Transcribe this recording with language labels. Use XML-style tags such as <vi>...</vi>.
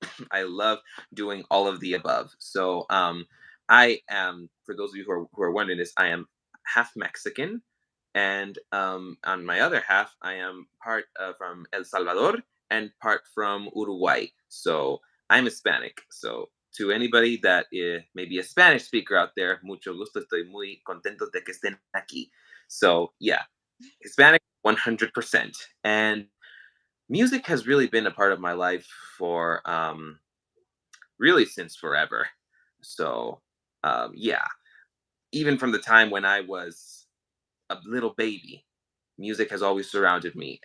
<en>I love doing all of the above. So I am, for those of you who are wondering this, I am half Mexican, and on my other half, I am part from El Salvador and part from Uruguay. So I'm Hispanic. So to anybody that may be a Spanish speaker out there,</en> <es>mucho gusto. Estoy muy contento de que estén aquí.</es> <en>So yeah, Hispanic 100%. And music has really been a part of my life for really since forever. So yeah, even from the time when I was a little baby, music has always surrounded me.</en>